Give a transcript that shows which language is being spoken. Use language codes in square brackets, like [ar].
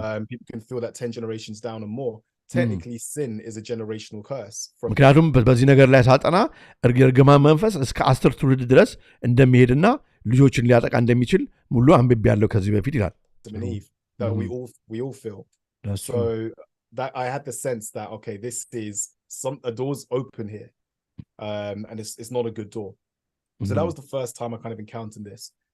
[en] People can feel that 10 generations down and more. Technically, sin is a generational curse. [am] ምክንያቱም በዚህ ነገር ላይ ሳጠና እርግማን መንፈስ እስከ 10 ትውልድ ድረስ እንደሚሄድና ልጆችን ሊያጠቃ እንደሚችል ሙሉ አንብቤ ያለው ከዚህ በፊት ይላል። [en] That we all feel. So that I had the sense that okay, this is a door's open here, and it's not a good door. So that was the first time I kind of encountered this.